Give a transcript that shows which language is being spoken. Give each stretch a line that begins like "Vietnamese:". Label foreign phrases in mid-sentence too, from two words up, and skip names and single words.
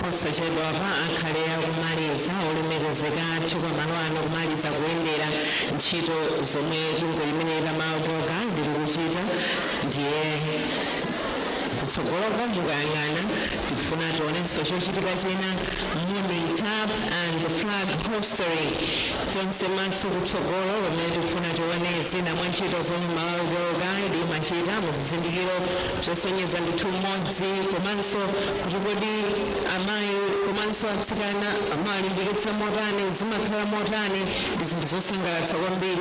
Nyanja: chedwa pa akhale akumaliza olemekezeka athu pamalo ano kumaliza kuyendera ntchito zomwe bungwe limene la MALAWI lili kuchita. Ndiye kutsogolo kwa mukayang'ana tikufuna tionenso chochitika china
English: morning tap and the flag hoistery
Nyanja: tonse maso kutsogolo pamene tikufuna tione zina mwa ntchito zomwe MALAWI limachita mu chizindikiro chosonyeza ndithu mmodzi komanso kuti kodi amayi komanso atsikana amalimbikitsa motani zimakhala motani ndi zinthu zosangalatsa kwambiri.